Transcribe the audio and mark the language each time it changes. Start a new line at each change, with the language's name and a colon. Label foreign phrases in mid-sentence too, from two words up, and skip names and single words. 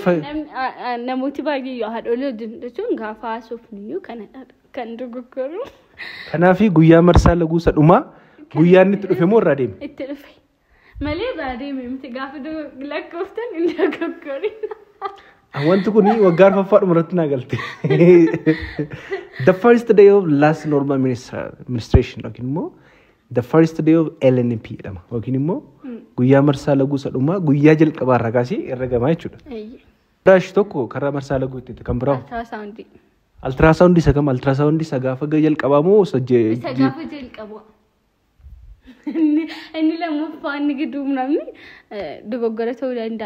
Oromo: namooti baay'ee haadholii wajjin jechuun gaafa haasofniyyuu kan dogoggoru. Kanaaf guyyaa marsaa laguu isa dhumaa guyyaan itti dhufe moo irraa deeme? Itti dhufe. Malee irraa deeme miti gaafa lakkooftan hin dogoggorin. Wanti kun waggaa arfaffaadhuma irratti naa galte.
English: The first day of last normal menstruation
Oromo: yookiin immoo
English: the first day of LNP
Oromo: jedhama yookiin immoo guyyaa marsaa laguu isa dhumaa guyyaa jalqabaa irraa kaasee herregamaa jechuudha. Raashi tokko karaa marsaa laguu itti kan biraa. Altiraasaawundii isa kam? Altiraasaawundii isa gaafa jalqabaa moo isa gaafa jalqabaa? Inni lammaffaa inni gidduu namni dogoggora ta'uu danda'a.